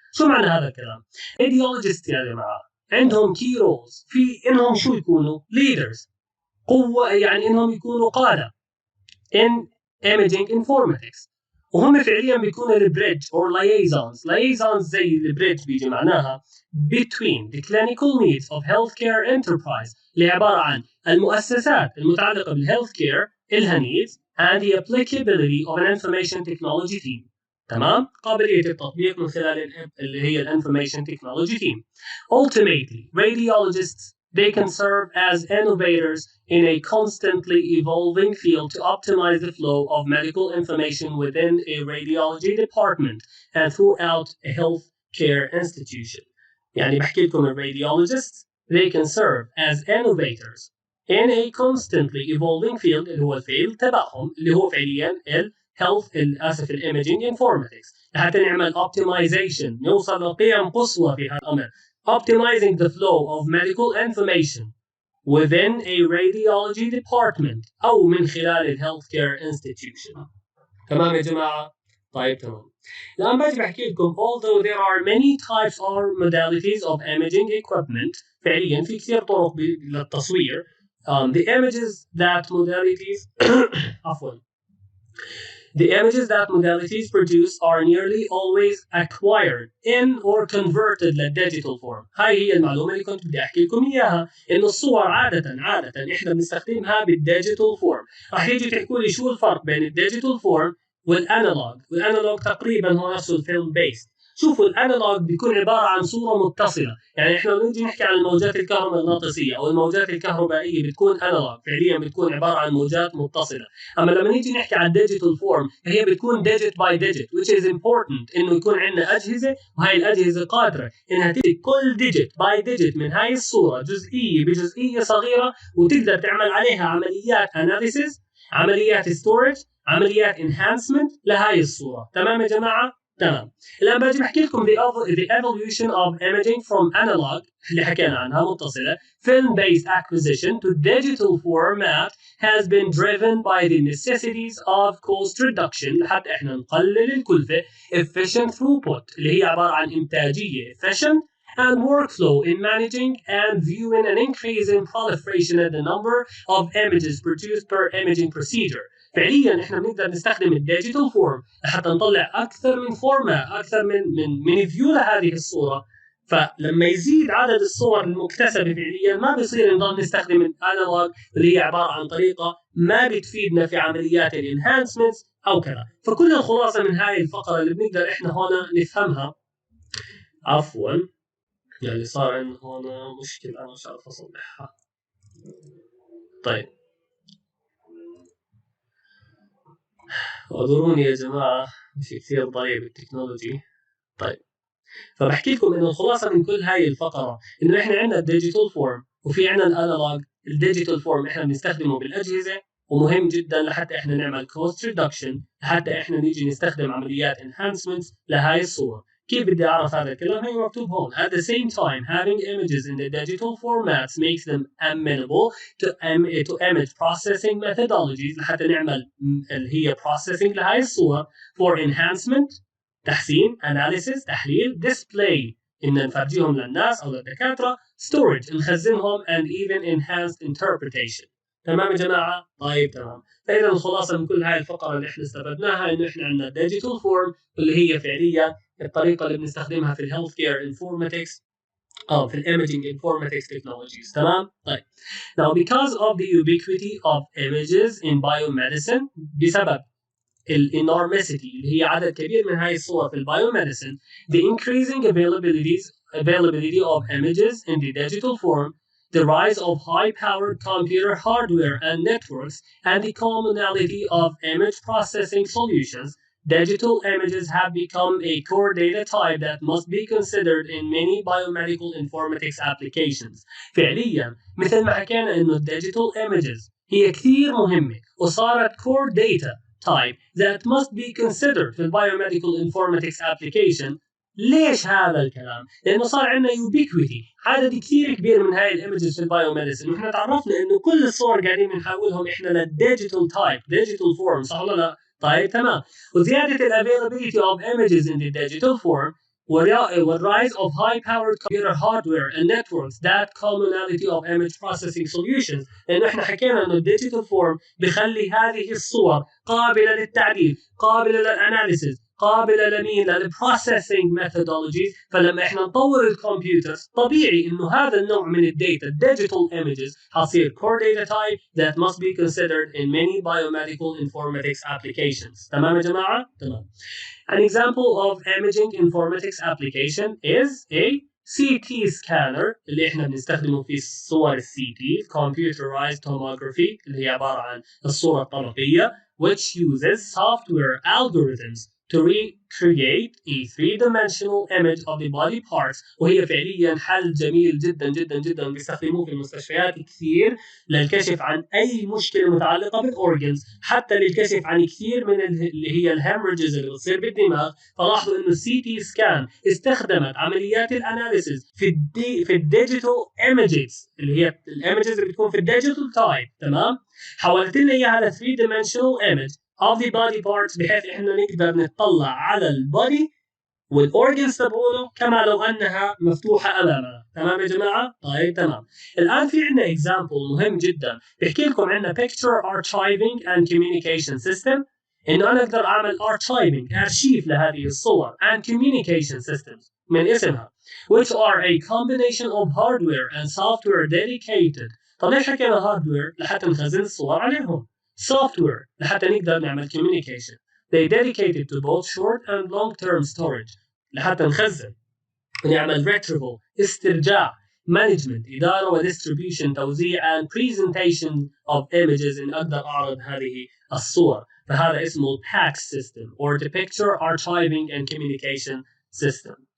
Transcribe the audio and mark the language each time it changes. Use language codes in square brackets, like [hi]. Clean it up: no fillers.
[ar] شو معنى هذا الكلام؟ [en] radiologists يا جماعه عندهم key roles [ar] في انهم شو يكونوا leaders، قوة، يعني انهم يكونوا قادة in imaging informatics، وهم فعليا بيكونوا البريدج or liaisons زي البريدج بيجي معناها [en] between the clinical needs of healthcare enterprise [ar] اللي عبارة عن المؤسسات المتعلقة بالhealthcare إلها [en] needs and the applicability of an information technology team. [ar] تمام؟ قابلية التطبيق من خلال اللي هي [en] information technology team. Ultimately, radiologists they can serve as innovators in a constantly evolving field to optimize the flow of medical information within a radiology department and throughout a healthcare institution. [ar] يعني بحكي لكم [en] radiologists they can serve as innovators in a constantly evolving field [ar] اللي هو الفيلد تبعهم اللي هو فعليا health الاميجينج انفورماتكس، لحتى نعمل optimization نوصل لقيم قصوى في هذا الامر. [en] Optimizing the flow of medical information within a radiology department [ar] او من خلال [en] healthcare institution. [ar] تمام يا جماعه؟ طيب تمام. الان باجي بحكي لكم [en] although there are many types or modalities of imaging equipment، [ar] فعليا في كثير طرق للتصوير [en] The images that modalities [ar] عفوا [en] The images that modalities produce are nearly always acquired in or converted [ar] للdigital form. هاي هي المعلومة اللي كنت بدي أحكي لكم إياها، إنه الصور عادة إحنا بنستخدمها بالdigital form. راح تيجي تحكوا لي شو الفرق بين الdigital form والانالوج تقريبا هو نفسه الفيلم بيست. شوفوا الانالوج بيكون عباره عن صوره متصله، يعني احنا لما نيجي نحكي عن الموجات الكهرومغناطيسيه او الموجات الكهربائيه بتكون انالوج، فعليا بتكون عباره عن موجات متصله. اما لما نيجي نحكي عن ديجيتال فورم فهي بتكون ديجيت باي ديجيت [en] which is important [ar] انه يكون عندنا اجهزه، وهي الاجهزه قادره انها تمسك كل ديجيت باي ديجيت من هاي الصوره جزئيه بجزئيه صغيره، وتقدر تعمل عليها عمليات اناليسيس، عمليات ستورج، عمليات انهانسمنت لهاي الصوره. تمام يا جماعه؟ تمام. [en] الان باجي بحكي لكم the evolution of imaging from analog [ar] اللي حكينا عنها متصله [en] film based acquisition to digital format has been driven by the necessities of cost reduction [ar] لحتى احنا نقلل الكلفه [en] efficient throughput [ar] اللي هي عباره عن انتاجيه [en] efficient and workflow in managing and viewing an increase in proliferation in the number of images produced per imaging procedure. [ar] فعليا احنا بنقدر نستخدم الديجيتال فورم لحتى نطلع اكثر من فورمات، اكثر من فيو لهذه الصوره. فلما يزيد عدد الصور المكتسبه فعليا ما بيصير نضل نستخدم الانالوج اللي هي عباره عن طريقه ما بتفيدنا في عمليات الانهانسمنتس او كذا. فكل الخلاصه من هاي الفقره اللي بنقدر احنا هون نفهمها، عفوا يعني صار عندنا هون مشكله انا مش عارف اصلحها. طيب اعذروني يا جماعه مش كثير ضايع بالتكنولوجي. طيب فبحكي لكم انه الخلاصه من كل هاي الفقره انه احنا عندنا الديجيتال فورم وفي عندنا الانالوج. الديجيتال فورم احنا بنستخدمه بالاجهزه ومهم جدا لحتى احنا نعمل كوست ريدكشن، لحتى احنا نيجي نستخدم عمليات انهانسمنتس لهاي الصور. كيف بدي اعرف هذا الكلام؟ هي مكتوب هون. [en] At the same time having images in the digital formats makes them amenable to image processing methodologies [ar] لحتى نعمل اللي هي [en] processing لهاي الصور for enhancement تحسين، analysis تحليل، display [ar] إن نفرجيهم للناس أو للدكاترة، [en] storage نخزنهم and even enhanced interpretation. [ar] تمام يا جماعة؟ طيب تمام. فإذا الخلاصة من كل هاي الفقرة اللي احنا استفدناها إنه احنا عندنا digital form اللي هي فعليا الطريقة اللي بنستخدمها في الهيلث كير انفورماتكس أو في الإيميجينج انفورماتكس تكنولوجيز. تمام؟ طيب. [en] Now because of the ubiquity of images in biomedicine [ar] بسبب [en] enormity [ar] اللي هي عدد كبير من هاي الصور في البايوميديسن، [en] the increasing availability of images in the digital form, the rise of high-powered computer hardware and networks, and the commonality of image processing solutions, digital images have become a core data type that must be considered in many biomedical informatics applications. [ar] فعليا مثل ما حكينا انه [en] digital images [ar] هي كثير مهمة وصارت [en] core data type that must be considered في biomedical informatics application. [ar] ليش هذا الكلام؟ لأنه صار عندنا ubiquity، عدد كثير كبير من هاي الايمجز في البايوميديسن، ونحن تعرفنا إنه كل الصور قاعدين بنحولهم إحنا للديجيتال تايب، [en] digital form، [ar] صح ولا لا؟ طيب تمام. [en] وزيادة availability of images in the digital form والrise of high-powered computer hardware and networks, that commonality of image processing solutions. [ar] لأنه إحنا حكينا إنه الديجيتال فورم بخلي هذه الصور قابلة للتعديل، قابلة للأناليسيس، قابلة للبروسيسنج [en] methodologies. [ar] فلما إحنا نطور الكمبيوترز طبيعي إنه هذا النوع من الداتا [en] digital images حصير core data type that must be considered in many biomedical informatics applications. [ar] تمام يا جماعة؟ تمام. [en] An example of imaging informatics application is a CT scanner [ar] اللي احنا بنستخدمه في صور [en] الCT computerized tomography [ar] اللي هي عبارة عن الصورة الطبقية [en] which uses software algorithms to recreate a three-dimensional image of the body parts. [ar] وهي فعليا حل جميل جدا جدا جدا بيستخدموه في المستشفيات كثير للكشف عن أي مشكلة متعلقة بالأورجنز، حتى للكشف عن كثير من اللي هي الهيموريجز اللي بتصير بالدماغ. فلاحظوا إنه السي تي سكان استخدمت عمليات الأناليسيس في الديجيتال ايمجز اللي هي الايمجز اللي بتكون في الديجيتال تايب. تمام؟ حولت لنا إياها ل [en] 3-dimensional image of the body parts [ar] بحيث إحنا نقدر نطلع على البودي والاورجنز تبعونه كما لو انها مفتوحه امامنا. تمام يا جماعه؟ طيب تمام. الان في عندنا اكزامبل مهم جدا بيحكي لكم عندنا [en] picture archiving and communication system، [ar] انه انا اقدر اعمل [en] archiving ارشيف لهذه الصور and communication systems من اسمها which are a combination of hardware and software dedicated. [ar] طب ليش حكينا [en] hardware؟ [ar] لحتى نخزن الصور عليهم. software لحتى نقدر نعمل communication. [en] They dedicated to both short and long-term storage [ar] لحتى نخزن ونعمل [en] retrieval استرجاع management إدارة وdistribution توزيع and presentation of images [ar] إن أقدر أعرض هذه الصور. فهذا اسمه [en] PACS system or the picture archiving and communication system.